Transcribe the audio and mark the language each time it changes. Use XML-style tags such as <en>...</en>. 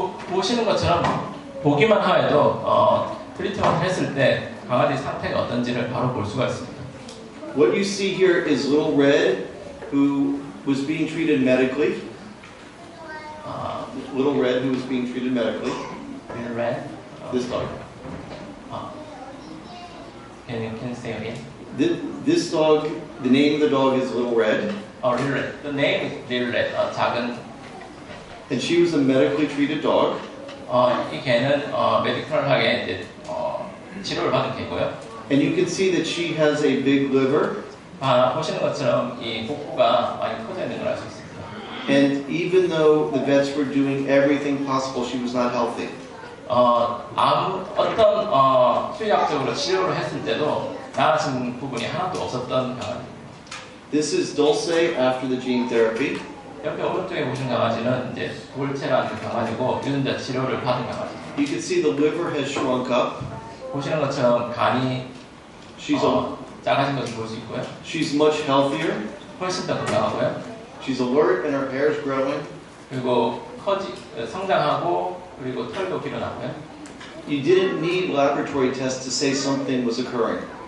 <ko>보시는 것처럼 보기만 하여도 트리트먼트 했을 때 강아지 상태가 어떤지를 바로 볼 수가 있습니다.</ko> <en>What you see here is Little Red, who was being treated medically. Little Red, who was being treated medically. Little Red. This dog. Can you say again? This dog, the name of the dog is Little Red. Little Red. The name is Little Red. 작은. And she was a medically treated dog.</en> <ko>이 개는 메디컬하게 이제 치료를 받은 개고요.</ko> <en>And you can see that she has a big liver.</en> <ko>보시는 것처럼 이 복부가 많이 커져 있는 걸 알 수 있습니다.</ko> <en>And even though the vets were doing everything possible, she was not healthy.</en> <ko>어떤 수의학적으로 치료를 했을 때도 나아진 부분이 하나도 없었던 강아지입니다.</ko> <en>This is Dulce after the gene therapy.</en> <ko>옆에 오른쪽에 보시는 강아지는 이제 돌체라는 강아지고 유전자 치료를 받은 강아지입니다.</ko> <en>You can see the liver has shrunk up.</en> <ko>보시는 것처럼 간이 작아진 것을 볼 수 있고요.</ko> <en>She's much healthier.</en> <ko>훨씬 더 건강하고요.</ko> <en>She's alert and her hair is growing.</en> <ko>그리고 성장하고 그리고 털도 길어나고요.</ko> <en>You didn't need laboratory tests to say something was occurring.</en>